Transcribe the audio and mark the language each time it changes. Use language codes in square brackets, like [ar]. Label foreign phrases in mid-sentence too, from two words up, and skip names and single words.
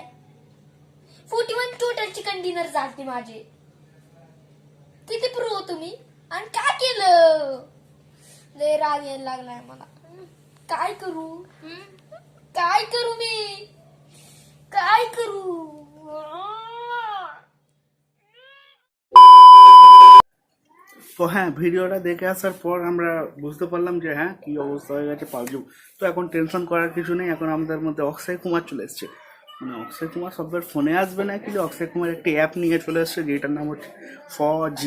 [mr] 41 टोटल चिकन डिनर झालते माझे. किती प्रो तुम्ही आणि काय केलं? लय राग यायला लागलाय मला. काय करू? काय करू मी? काय करू? [bn] তো হ্যাঁ, ভিডিওটা দেখে আসার পর আমরা বুঝতে পারলাম যে হ্যাঁ কি অবস্থা হয়ে গেছে পাবজি। তো এখন টেনশন করার কিছু নেই। এখন আমাদের মধ্যে অক্ষয় কুমার চলে এসছে। মানে অক্ষয় কুমার সবার ফোনে আসবে না, কিন্তু অক্ষয় কুমার একটি অ্যাপ নিয়ে চলে এসছে যেটার নাম হচ্ছে ফজি।